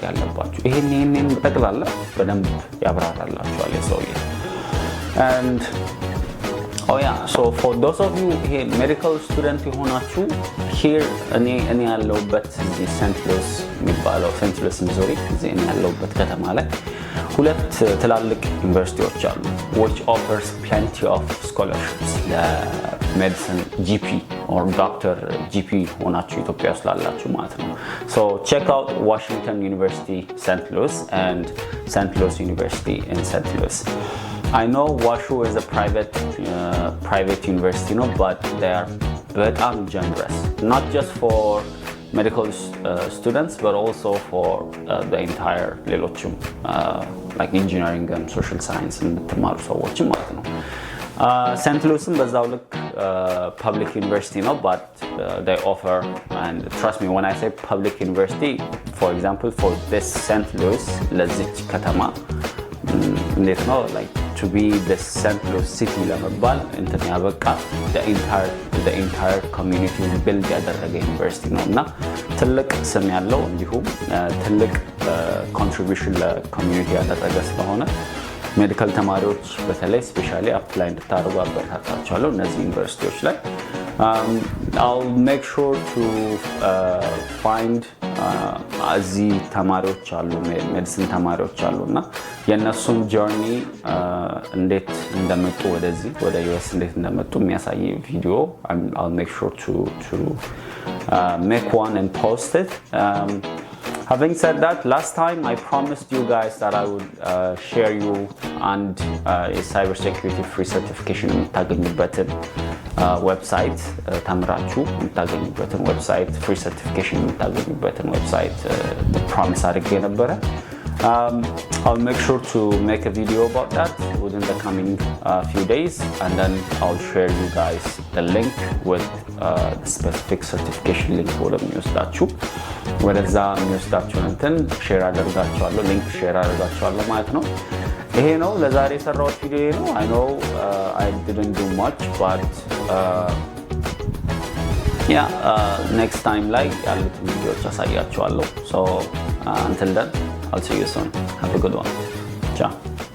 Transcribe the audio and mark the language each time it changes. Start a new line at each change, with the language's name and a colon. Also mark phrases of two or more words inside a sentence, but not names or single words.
Amharic: ያለባችሁ፣ ይሄን ጠቅላላ በደንብ ያብራራላችኋል የሰውዬ።
English: and so for those of you here medical
Amharic: student የሆናችሁ here እኔ ያለሁበት እዚህ ሴንት ሉዊስ የሚባለው ሴንት ሉዊስ ሚዙሪ እዚህ እኔ ያለሁበት ከተማ ላይ ሁለት ትላልቅ ዩኒቨርሲቲዎች አሉ
English: which offers plenty of scholarships
Amharic: ለሜዲሲን
English: GP or doctor GP
Amharic: ሆናችሁ ኢትዮጵያ ውስጥ ላላችሁ ማለት ነው።
English: so check out Washington University St. Louis and St. Louis University in St. Louis. I know WashU is a private university, but they are very generous. Not just for medical students, but also for the entire ሌሎችም like engineering and social science
Amharic: የምትማሩ ሰዎችም ማለት ነው። ሴንት ሉዊስም በዛው ልክ
English: public university ነው, but they offer, and trust me when I say public university, for example for this St. Louis
Amharic: ለዚች ከተማ እንዴት ነው
English: like to be the St.
Amharic: Louis city ለመባል እንትን ያበቃ
English: the entire community build
Amharic: ያደረገ ዩኒቨርሲቲ ነው እና ትልቅ ስም ያለው እንዲሁም ትልቅ contribution ለኮሚኒቲ ያደረገ ስለሆነ ሜዲካል ተማሪዎች በተለይ
English: specially apply
Amharic: እንድታደርጉ አበረታታቸዋለሁ እነዚህ ዩኒቨርሲቲዎች ላይ።
English: I'll make sure to find
Amharic: እዚህ ተማሪዎች አሉ ሜዲሲን ተማሪዎች አሉና የነሱን ጆርኒ እንዴት እንደመጡ ወደዚህ ወደ ዩኤስ እንዴት እንደመጡ የሚያሳይ ቪዲዮ
English: I'll make sure to make one and post it. Having said that, last time I promised you guys that I would share you and a cybersecurity free certification
Amharic: የምታገኙበትን ዌብሳይት ተምራችሁ የምታገኙበትን ዌብሳይት
English: free certification
Amharic: የምታገኙበትን ዌብሳይት
English: promise
Amharic: አድርጌ ነበረ.
English: I'll make sure to make a video about that within the coming few days, and then I'll share you guys the link with the specific certification link
Amharic: ወደሚወስዳችሁ ወደዛ የሚወስዳችሁን እንትን ሼር አደርጋችኋለሁ ሊንክ ሼር አደርጋችኋለሁ ማለት ነው። ይሄ ነው ለዛሬ የሰራሁት ቪዲዮ ነው።
English: I know I didn't do much, but next time
Amharic: ላይ ያሉትን ቪዲዮዎች አሳያችኋለሁ.
English: So until then I'll see you soon. Have a good one. Ciao.